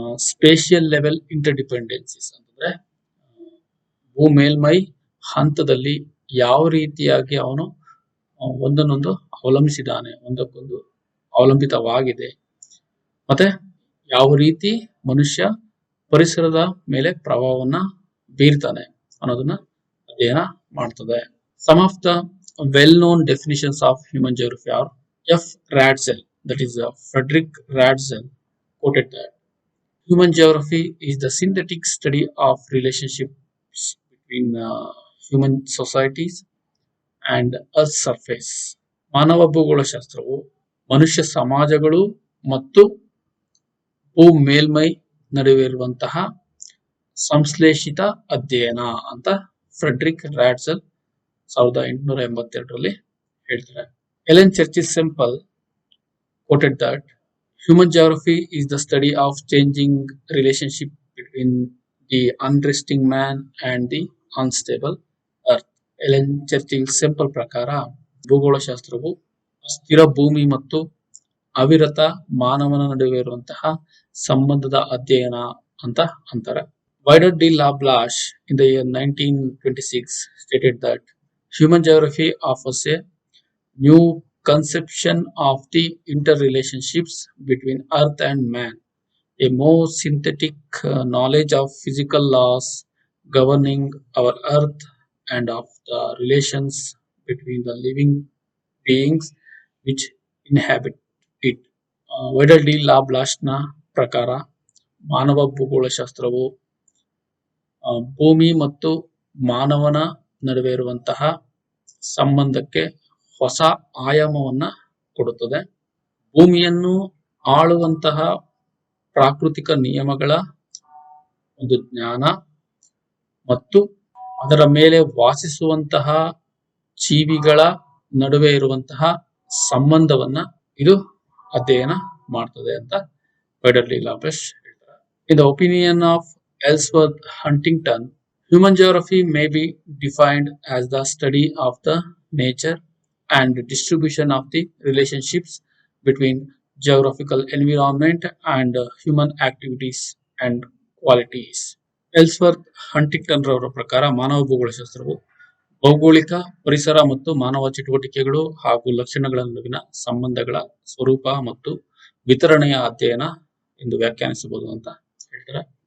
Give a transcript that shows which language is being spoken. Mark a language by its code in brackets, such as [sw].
[en] spatial level interdependencies [kn] ಅಂತಂದ್ರೆ ಭೂ ಮೇಲ್ಮೈ ಹಂತದಲ್ಲಿ ಯಾವ ರೀತಿಯಾಗಿ ಅವನು ಒಂದನ್ನೊಂದು ಅವಲಂಬಿಸಿದಾನೆ, ಒಂದಕ್ಕೊಂದು ಅವಲಂಬಿತವಾಗಿದೆ, ಮತ್ತೆ ಯಾವ ರೀತಿ ಮನುಷ್ಯ ಪರಿಸರದ ಮೇಲೆ ಪ್ರಭಾವವನ್ನ ಬೀರ್ತಾನೆ ಅನ್ನೋದನ್ನ ಅಧ್ಯಯನ ಮಾಡ್ತದೆ. [en] Some of the well known definitions of human geography are F Ratzel, that is Frederick Ratzel, quoted that human geography is the synthetic study of relationships between human societies and earth surface. [kn] ಮಾನವ ಭೂಗೋಳಶಾಸ್ತ್ರವು ಮನುಷ್ಯ ಸಮಾಜಗಳು ಮತ್ತು ಭೂ ಮೇಲ್ಮೈ ನಡುವೆ ಇರುವಂತಹ ಸಂಶ್ಲೇಷಿತ ಅಧ್ಯಯನ ಅಂತ ಫ್ರೆಡ್ರಿಕ್ ರಾಡ್ಸೆಲ್ 1882ರಲ್ಲಿ ಹೇಳ್ತಾರೆ. [en] Ellen Churchill Semple quoted that human geography is the study of changing relationship between the unresting man and the unstable earth. [kn] Ellen Churchill ಸೆಂಪಲ್ ಪ್ರಕಾರ ಭೂಗೋಳಶಾಸ್ತ್ರವು ಸ್ಥಿರ ಭೂಮಿ ಮತ್ತು ಅವಿರತ ಮಾನವನ ನಡುವೆ ಇರುವಂತಹ ಸಂಬಂಧದ ಅಧ್ಯಯನ ಅಂತ ಅಂತಾರೆ. [en] Vidal de la Blache in the year 1926 stated that human geography offers a new conception of the interrelationships between earth and man, a more synthetic knowledge of physical laws governing our earth and of the relations between the living beings which inhabit it. [kn] Wider D ಲಾಬ್ಲಾಶ್ನ ಪ್ರಕಾರ ಮಾನವ ಭೂಗೋಳಶಾಸ್ತ್ರವು ಭೂಮಿ ಮತ್ತು ಮಾನವನ ನಡುವೆ ಇರುವಂತಹ ಸಂಬಂಧಕ್ಕೆ ಹೊಸ ಆಯಾಮವನ್ನ ಕೊಡುತ್ತದೆ. ಭೂಮಿಯನ್ನು ಆಳುವಂತಹ ಪ್ರಾಕೃತಿಕ ನಿಯಮಗಳ ಒಂದು ಜ್ಞಾನ ಮತ್ತು ಅದರ ಮೇಲೆ ವಾಸಿಸುವಂತಹ ಜೀವಿಗಳ ನಡುವೆ ಇರುವಂತಹ ಸಂಬಂಧವನ್ನ ಇದು ಅಧ್ಯಯನ ಮಾಡ್ತದೆ ಅಂತ ವೈಡರ್ ಡಿ ಲಾಬ್ಲಾಶ್ ಹೇಳ್ತಾರೆ. [en] In the opinion of Ellsworth Huntington, human geography may be defined as the study of the nature and distribution of the relationships between geographical environment and human activities and qualities. [kn] ಎಲ್ಸ್ವರ್ತ್ Huntington ರವರ ಪ್ರಕಾರ ಮಾನವ ಭೂಗೋಳಶಾಸ್ತ್ರವು ಭೌಗೋಳಿಕ ಪರಿಸರ ಮತ್ತು ಮಾನವ ಚಟುವಟಿಕೆಗಳು ಹಾಗೂ ಲಕ್ಷಣಗಳ ನಡುವಿನ ಸಂಬಂಧಗಳ ಸ್ವರೂಪ ಮತ್ತು ವಿತರಣೆಯ ಅಧ್ಯಯನ ಎಂದು ವ್ಯಾಖ್ಯಾನಿಸಬಹುದು ಅಂತ ಹೇಳ್ತಾರೆ.